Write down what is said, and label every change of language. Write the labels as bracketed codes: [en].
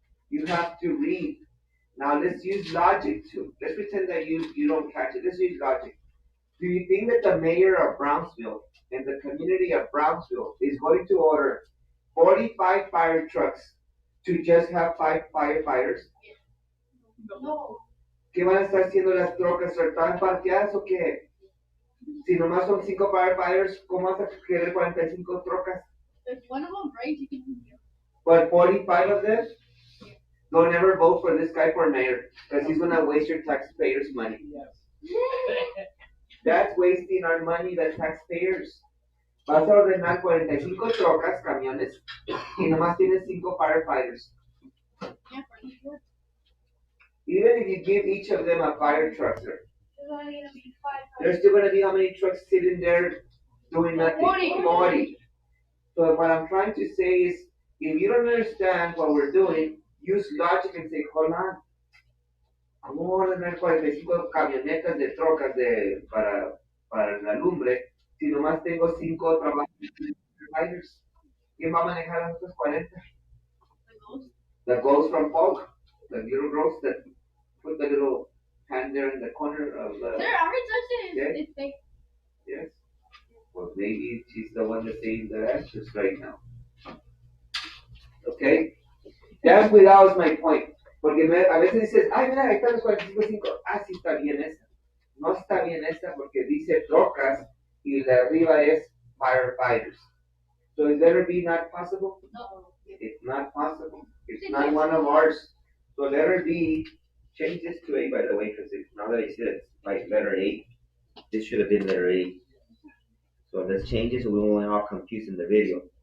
[en] You have to read. Now let's use logic too. Let's pretend that you don't catch it. Let's use logic. Do you think that the mayor of Brownsville and the community of Brownsville is going to order 45 fire trucks to just have 5 firefighters? No. [es] ¿Qué van a estar haciendo las trocas? ¿Están parqueadas o qué? Si nomás son 5 firefighters, ¿cómo vas a querer 45 trocas? [en] If one of them breaks, you can. But 45 of them? Don't ever vote for this guy for mayor because he's going to waste your taxpayers' money. That's wasting our money, the taxpayers. [es] Vas a ordenar 45 trocas, camiones, y nomás tienes 5 firefighters. [en] Yeah, pretty good. Even if you give each of them a fire truck, sir, There's only gonna be 5. there's still going to be how many trucks sitting there doing nothing? 40. So what I'm trying to say is, if you don't understand what we're doing, use logic and say, hold on. [es] ¿Cómo voy a ordenar 45 camionetas de trocas para la lumbre si nomás tengo 5 trabajadores? ¿Quién va a manejar a otros 40? [en] The ghost from Folk, the little ghost that put the little hand there in the corner of the. Sir, I already touched it. Yeah. It's fake. Yes. Well, maybe she's the one that's saying the answers right now. [es] Okay? Ten cuidado es [en] my point. [es] Porque a veces dices, ay, mira, ahí están los 45.5. Ah, sí está bien esta. No está bien esta porque dice trocas y de arriba es firefighters. [en] So is letter B not possible? No. It's not possible. It's not one of ours. So letter B, change this to A, by the way, because now that I said it's like letter A, this should have been letter A. So let's change it so we won't all confused in the video.